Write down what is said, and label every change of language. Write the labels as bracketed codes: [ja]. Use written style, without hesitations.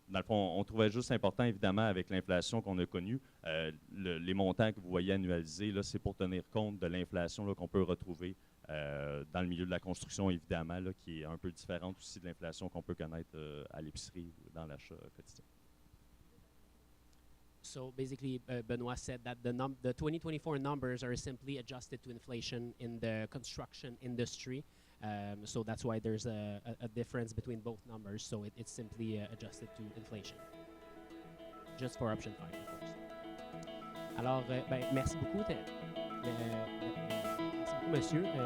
[fr] Dans le fond, on trouvait juste important, évidemment, avec l'inflation qu'on a connue, les montants que vous voyez annualisés, là, c'est pour tenir compte de l'inflation là, qu'on peut retrouver dans le milieu de la construction, évidemment, là, qui est un peu différente aussi de l'inflation qu'on peut connaître à l'épicerie ou dans l'achat quotidien. [en] So basically, Benoit said that the 2024 numbers are simply adjusted to inflation in the construction industry. So that's why there's a difference between both numbers. So it's simply adjusted to inflation. Just for option 5, of course. [fr] Alors, merci beaucoup. Merci beaucoup, monsieur.